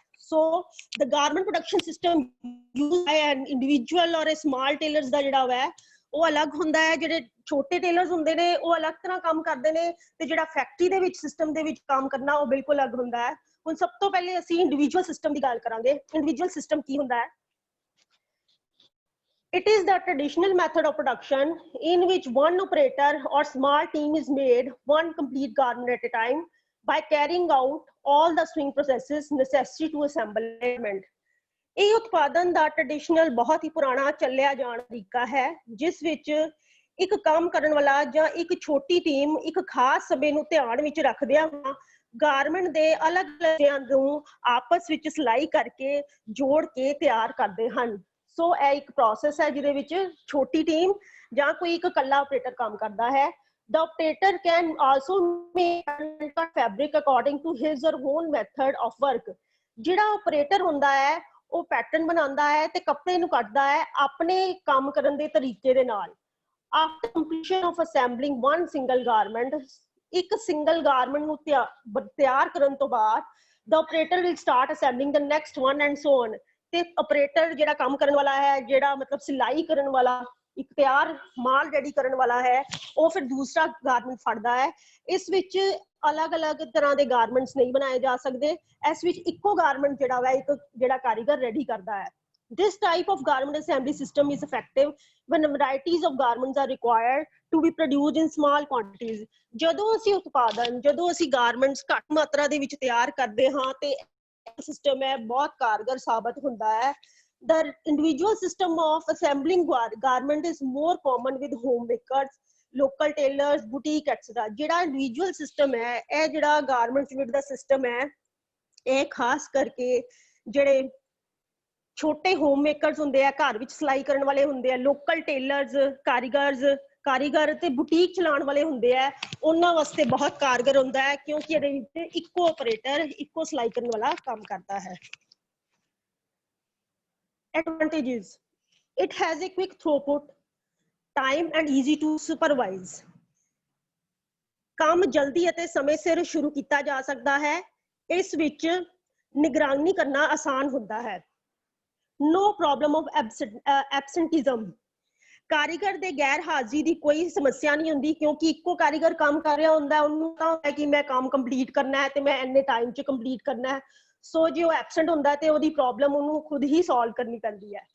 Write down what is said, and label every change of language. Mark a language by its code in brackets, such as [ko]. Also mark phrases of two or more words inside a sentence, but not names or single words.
[en] So the garment production system used by an individual or small tailors [pa] ਦਾ ਜਿਹੜਾ ਹੈ ਉਹ ਅਲੱਗ ਹੁੰਦਾ ਹੈ। ਜਿਹੜੇ ਛੋਟੇ ਟੇਲਰਸ ਹੁੰਦੇ ਨੇ ਉਹ ਅਲੱਗ ਤਰ੍ਹਾਂ ਕੰਮ ਕਰਦੇ ਨੇ ਤੇ ਜਿਹੜਾ ਫੈਕਟਰੀ ਦੇ ਵਿੱਚ ਸਿਸਟਮ ਦੇ ਵਿੱਚ ਕੰਮ ਕਰਨਾ ਉਹ ਬਿਲਕੁਲ ਅਲੱਗ ਹੁੰਦਾ ਹੈ। ਹੁਣ ਸਭ ਤੋਂ ਪਹਿਲੇ ਅਸੀਂ [en] individual system [pa] ਦੀ ਗੱਲ ਕਰਾਂਗੇ। [en] individual system [pa] ਕੀ ਹੁੰਦਾ ਹੈ? [en] It is the traditional method of production in which one operator or small team is made one complete garment at a time by carrying out all the sewing processes necessary to assemble a garment. [pa] ਇਹ ਉਤਪਾਦਨ ਦਾ ਟ੍ਰੈਡੀਸ਼ਨਲ ਬਹੁਤ ਹੀ ਪੁਰਾਣਾ ਚੱਲਿਆ ਜਾਣ ਤਰੀਕਾ ਹੈ ਜਿਸ ਵਿੱਚ ਇੱਕ ਕੰਮ ਕਰਨ ਵਾਲਾ ਜਾਂ ਇੱਕ ਛੋਟੀ ਟੀਮ ਇੱਕ ਖਾਸ ਸਮੇਂ ਨੂੰ ਧਿਆਨ ਵਿੱਚ ਰੱਖਦਿਆਂ ਗਾਰਮੈਂਟ ਦੇ ਅਲੱਗ-ਅਲੱਗ ਹਿੱਸਿਆਂ ਨੂੰ ਆਪਸ ਵਿੱਚ ਸਿਲਾਈ ਕਰਕੇ ਜੋੜ ਕੇ ਤਿਆਰ ਕਰਦੇ ਹਨ। ਸੋ ਇਹ ਇੱਕ ਪ੍ਰੋਸੈਸ ਹੈ ਜਿਹਦੇ ਵਿੱਚ ਛੋਟੀ ਟੀਮ ਜਾਂ ਕੋਈ ਇੱਕ ਇਕੱਲਾ ਆਪਰੇਟਰ ਕੰਮ ਕਰਦਾ ਹੈ। [en] The operator can also make fabric according to his or own method of work. [pa] ਜਿਹੜਾ ਆਪਰੇਟਰ ਹੁੰਦਾ ਹੈ ਉਹ ਪੈਟਰਨ ਬਣਾਉਂਦਾ ਹੈ ਤੇ ਕੱਪੜੇ ਨੂੰ ਕੱਟਦਾ ਹੈ ਆਪਣੇ ਕੰਮ ਕਰਨ ਦੇ ਤਰੀਕੇ ਦੇ ਨਾਲ। [en] After completion of assembling one single garment, [pa] ਇੱਕ ਸਿੰਗਲ ਗਾਰਮੈਂਟ ਨੂੰ ਤਿਆਰ ਕਰਨ ਤੋਂ ਬਾਅਦ [en] the operator will start assembling the next one and so on. [pa] ਤੇ ਆਪਰੇਟਰ ਜਿਹੜਾ ਕੰਮ ਕਰਨ ਵਾਲਾ ਹੈ, ਜਿਹੜਾ ਮਤਲਬ ਸਿਲਾਈ ਕਰਨ ਵਾਲਾ, ਇੱਕ ਤਿਆਰ ਮਾਲ ਰੈਡੀ ਕਰਨ ਵਾਲਾ ਹੈ, ਉਹ ਫਿਰ ਦੂਸਰਾ ਗਾਰਮੈਂਟ ਫੜਦਾ ਹੈ। ਇਸ ਵਿੱਚ ਅਲੱਗ-ਅਲੱਗ ਤਰ੍ਹਾਂ ਦੇ ਗਾਰਮੈਂਟਸ ਨਹੀਂ ਬਣਾਏ ਜਾ ਸਕਦੇ। ਇਸ ਵਿੱਚ ਇੱਕੋ ਗਾਰਮੈਂਟ ਜਿਹੜਾ ਵਾ ਇੱਕ ਜਿਹੜਾ ਕਾਰੀਗਰ ਰੈਡੀ ਕਰਦਾ ਹੈ। [en] This type of garment assembly system is effective when varieties of garments are required to be produced in small quantities. [pa] ਜਦੋਂ ਅਸੀਂ ਗਾਰਮੈਂਟਸ ਘੱਟ ਮਾਤਰਾ ਦੇ ਵਿੱਚ ਤਿਆਰ ਕਰਦੇ ਹਾਂ ਤੇ ਸਿਸਟਮ ਹੈ ਬਹੁਤ ਕਾਰਗਰ ਸਾਬਤ ਹੁੰਦਾ ਹੈ। [en] The individual system of assembling garment is more common with homemakers, local tailors, boutique etc. [pa] ਜਿਹੜਾ [en] individual system [pa] ਹੈ ਇਹ ਜਿਹੜਾ ਗਾਰਮੈਂਟਸ ਵਿੱਚ ਦਾ ਸਿਸਟਮ ਹੈ ਇਹ ਖਾਸ ਕਰਕੇ ਜਿਹੜੇ ਛੋਟੇ [en] home makers [pa] ਹੁੰਦੇ ਆ, ਘਰ ਵਿੱਚ ਸਿਲਾਈ ਕਰਨ ਵਾਲੇ ਹੁੰਦੇ ਆ, [en] local tailors [pa] ਕਾਰੀਗਰ ਤੇ ਬੁਟੀਕ ਚਲਾਉਣ ਵਾਲੇ ਹੁੰਦੇ ਆ, ਉਹਨਾਂ ਵਾਸਤੇ ਬਹੁਤ ਕਾਰਗਰ ਹੁੰਦਾ ਹੈ ਕਿਉਂਕਿ ਇਹਦੇ ਵਿੱਚ ਇੱਕੋ ਆਪਰੇਟਰ ਇੱਕੋ ਸਿਲਾਈ ਕਰਨ ਵਾਲਾ ਕੰਮ ਕਰਦਾ ਹੈ। [en] Advantages: it has a quick throughput time and easy to supervise. [pa] ਕੰਮ ਜਲਦੀ ਅਤੇ ਸਮੇਂ ਸਿਰ ਸ਼ੁਰੂ ਕੀਤਾ ਜਾ ਸਕਦਾ ਹੈ। ਇਸ ਵਿੱਚ ਨਿਗਰਾਨੀ ਕਰਨਾ ਆਸਾਨ ਹੁੰਦਾ ਹੈ। [en] No problem of absenteeism. [pa] ਕਾਰੀਗਰ ਦੇ ਗੈਰ ਹਾਜ਼ਰੀ ਦੀ ਕੋਈ ਸਮੱਸਿਆ ਨਹੀਂ ਹੁੰਦੀ ਕਿਉਂਕਿ ਇੱਕੋ ਕਾਰੀਗਰ ਕੰਮ ਕਰ ਰਿਹਾ ਹੁੰਦਾ, ਉਹਨੂੰ ਤਾਂ ਹੁੰਦਾ ਕਿ ਮੈਂ ਕੰਮ ਕੰਪਲੀਟ ਕਰਨਾ ਹੈ ਤੇ ਮੈਂ ਇੰਨੇ ਟਾਈਮ 'ਚ ਕੰਪਲੀਟ ਕਰਨਾ ਹੈ। ਸੋ ਜੇ ਉਹ ਐਬਸੈਂਟ ਹੁੰਦਾ ਤੇ ਉਹਦੀ ਪ੍ਰੋਬਲਮ ਉਹਨੂੰ ਖੁਦ ਹੀ ਸੋਲਵ ਕਰਨੀ ਪੈਂਦੀ ਹੈ।